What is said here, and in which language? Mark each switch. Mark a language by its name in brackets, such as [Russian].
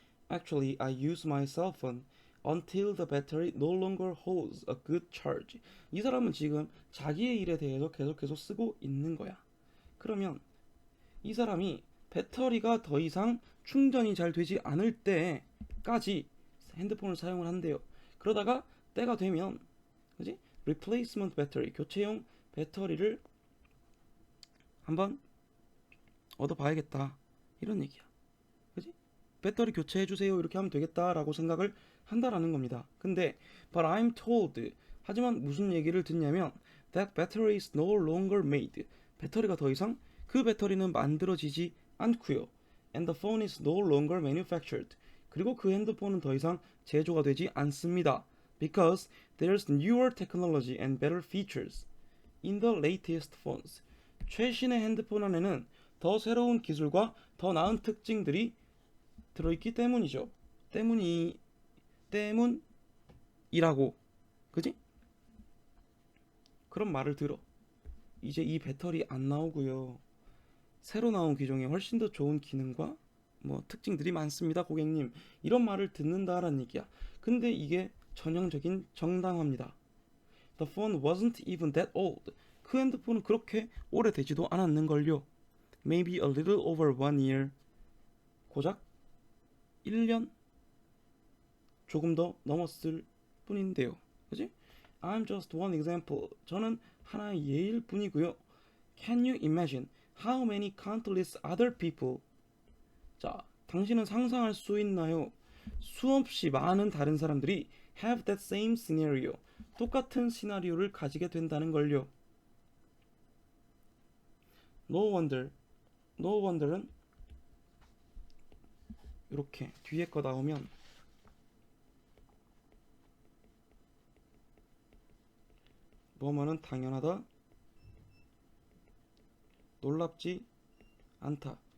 [English] Actually, I use my cell phone until the battery no longer holds a good charge. [Korean] 이 사람은 지금 자기의 일에 대해서 계속 쓰고 있는 거야. 그러면 이 사람이 배터리가 더 이상 충전이 잘 되지 않을 때까지 핸드폰을 사용을 한대요. 그러다가 때가 되면, 그지? replacement battery, 교체용 배터리를 한번 얻어봐야겠다. 이런 얘기야. 그지? 배터리 교체해주세요. 이렇게 하면 되겠다라고 생각을 한다라는 겁니다. 근데 [English] but I'm told [Korean] 하지만 무슨 얘기를 듣냐면 [English] that battery is no longer made. [Korean] 배터리가 더 이상 그 배터리는 만들어지지 않고요. [English] and the phone is no longer manufactured. [Korean] 그리고 그 핸드폰은 더 이상 제조가 되지 않습니다. [English] because there's newer technology and better features in the latest phones. [Korean] 최신의 핸드폰 안에는 더 새로운 기술과 더 나은 특징들이 들어있기 때문이죠. 때문이라고. 그지? 그런 말을 들어. 이제 이 배터리 안 나오고요. 새로 나온 기종에 훨씬 더 좋은 기능과 뭐 특징들이 많습니다, 고객님. 이런 말을 듣는다라는 얘기야. 근데 이게 전형적인 정당화입니다. [English] The phone wasn't even that old. [Korean] 그 핸드폰은 그렇게 오래되지도 않았는걸요. [English] Maybe a little over 1 year. [Korean] 고작 1년? 조금 더 넘었을 뿐인데요. 그지? [English] I'm just one example. [Korean] 저는 하나의 예일 뿐이고요. [English] Can you imagine how many countless other people? [Korean] 자, 당신은 상상할 수 있나요? 수없이 많은 다른 사람들이 [English] have that same scenario. [Korean] 똑같은 시나리오를 가지게 된다는 걸요. No wonder은 이렇게 뒤에 거 나오면 뭐뭐는 당연하다, 놀랍지 않다.